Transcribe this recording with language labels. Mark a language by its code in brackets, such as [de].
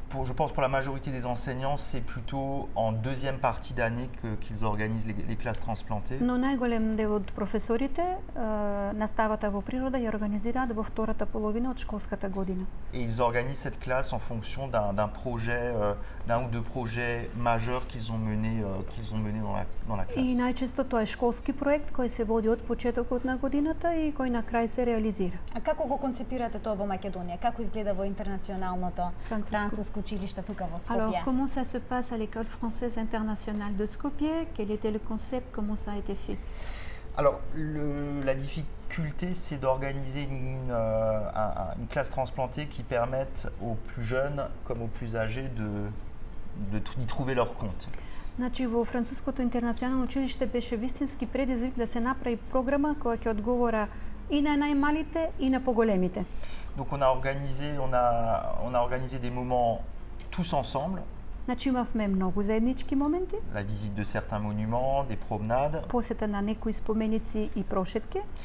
[fr] Je pense pour la majorité des enseignants, c'est plutôt en deuxième partie d'année qu'ils organisent les classes transplantées. [mk] Но најголем дел од професорите наставата во природа ја организираат во втората половина од школската година. [fr] Et ils organisent cette classe en fonction d'un projet, d'un ou deux projets majeurs qu'ils ont menés dans la classe. [mk] И најчесто тоа е школски проект кој се води од почетокот на годината и кој на крај се реализира. А како го концепирате тоа во Македонија? Како изгледа во интернационалното француско училиште тука во Скопје? [fr] Alors, comment ça se passe à l'école française internationale de Skopje? Quel était le concept? Comment ça a été fait? Alors, la difficulté, c'est d'organiser une classe transplantée qui permette aux plus jeunes comme aux plus âgés d'y trouver leur compte. [mk] Значи, во француското интернационално училиште беше вистински предизвик да се направи програма која ќе одговора и на најмалите и на поголемите. [fr] Donc on a organisé des moments tous ensemble. [mk] Значи имавме многу заеднички моменти. [fr] La visite de certains monuments, des promenades. [mk] Посета на некои споменици и прошетки.